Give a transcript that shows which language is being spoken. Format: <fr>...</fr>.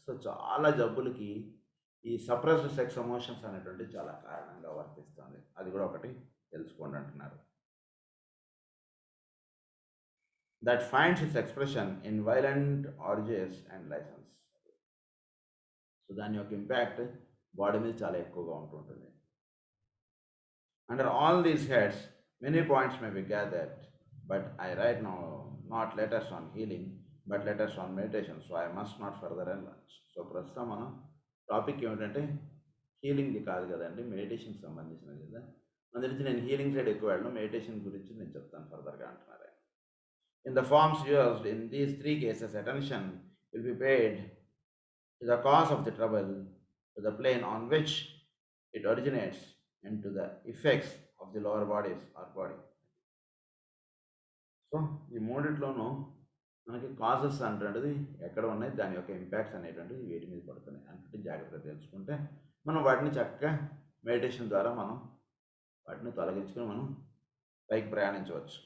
<te>So, చాలా జబ్బులకి ఈ suppressed sex emotions అనేటువంటిది చాలా కారణంగా వర్తిస్తుంది. అది కూడా ఒకటి తెలుసుకోండి అంటున్నారు.</te> <en>That finds its expression in violent orgies and licence.</en> <te>So, దాని యొక్క ఇంపాక్ట్ బాడీ మీద చాలా ఎక్కువగా ఉంటుంటుంది.</te> <en>Under all these heads, many points may be gathered, but I write now not letters on healing, but letters on meditation, so I must not further enlarge.</en> <te>So ప్రస్తుతం మనం topic ఏమిటంటే హీలింగ్ది కాదు కదండి, మెడిటేషన్కి సంబంధించినది కదా. అందురించి నేను హీలింగ్ సైడ్ ఎక్కువ వెళ్ళను, మెడిటేషన్ గురించి నేను చెప్తాను ఫర్దర్గా అంటున్నారు.</te> <en>In the forms used in these three cases, attention will be paid to the cause of the trouble, to the plane on which it originates, and to the effects of the lower bodies or body.</en> <te>So ఈ మూడిట్లోనూ మనకి causes అనేటువంటిది ఎక్కడ ఉన్నాయి, దాని యొక్క impacts అనేటువంటిది వేటి మీద పడుతున్నాయి అంటే జాగ్రత్తగా తెలుసుకుంటే మనం వాటిని చక్కగా మెడిటేషన్ ద్వారా మనం వాటిని తొలగించుకొని మనం పైకి ప్రయాణించవచ్చు.</te>